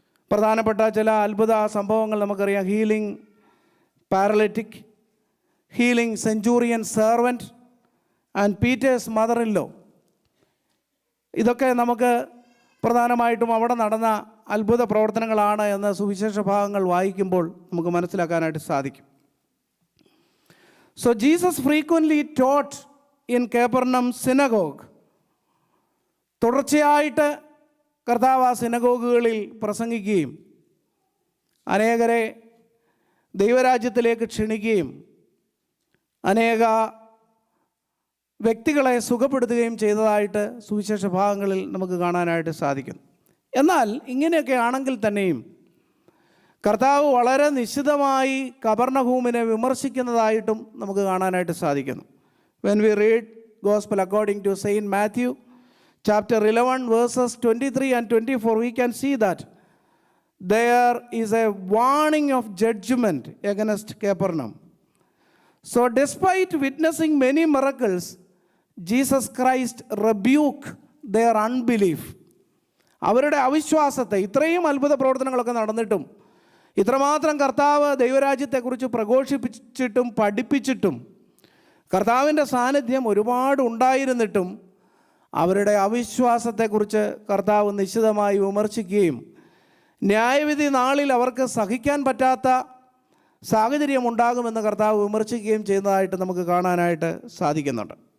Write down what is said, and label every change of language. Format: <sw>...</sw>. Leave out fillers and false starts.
<ml>പ്രധാനപ്പെട്ട ചില അത്ഭുത സംഭവങ്ങൾ നമുക്കറിയാം.</ml> <en>Healing paralytic, healing centurion servant and Peter's mother in law.</en> <ml>ഇതൊക്കെ നമുക്ക് പ്രധാനമായിട്ടും അവിടെ നടന്ന അത്ഭുത പ്രവർത്തനങ്ങളാണ് എന്ന് സുവിശേഷ ഭാഗങ്ങൾ വായിക്കുമ്പോൾ നമുക്ക് മനസ്സിലാക്കാനായിട്ട് സാധിക്കും.</ml> <en>So Jesus frequently taught in Capernaum synagogue.</en> <ml>തുടർച്ചയായിട്ട് കർത്താവ് ആ സിനഗോഗുകളിൽ പ്രസംഗിക്കുകയും അനേകരെ ദൈവരാജ്യത്തിലേക്ക് ക്ഷണിക്കുകയും അനേക വ്യക്തികളെ സുഖപ്പെടുത്തുകയും ചെയ്തതായിട്ട് സുവിശേഷ ഭാഗങ്ങളിൽ നമുക്ക് കാണാനായിട്ട് സാധിക്കുന്നു. എന്നാൽ ഇങ്ങനെയൊക്കെ ആണെങ്കിൽ തന്നെയും കർത്താവ് വളരെ നിശിതമായി കപർന്നഹൂമിനെ വിമർശിക്കുന്നതായിട്ടും നമുക്ക് കാണാനായിട്ട് സാധിക്കുന്നു.</ml> <en>When we read Gospel according to Saint Matthew chapter 11 verses 23 and 24, we can see that there is a warning of judgment against Capernaum. So despite witnessing many miracles, Jesus Christ rebuked their unbelief.</en> <ml>അവരുടെ അവിശ്വാസത്തെ, ഇത്രയും അത്ഭുത പ്രവർത്തനങ്ങളൊക്കെ നടന്നിട്ടും ഇത്രമാത്രം കർത്താവ് ദൈവരാജ്യത്തെക്കുറിച്ച് പ്രഘോഷിപ്പിച്ചിട്ടും പഠിപ്പിച്ചിട്ടും കർത്താവിൻ്റെ സാന്നിധ്യം ഒരുപാട് ഉണ്ടായിരുന്നിട്ടും അവരുടെ അവിശ്വാസത്തെക്കുറിച്ച് കർത്താവ് നിശ്ചിതമായി വിമർശിക്കുകയും ന്യായവിധി നാളിൽ അവർക്ക് സഹിക്കാൻ പറ്റാത്ത സാഹചര്യം ഉണ്ടാകുമെന്ന് കർത്താവ് വിമർശിക്കുകയും ചെയ്യുന്നതായിട്ട് നമുക്ക് കാണാനായിട്ട് സാധിക്കുന്നുണ്ട്.</ml>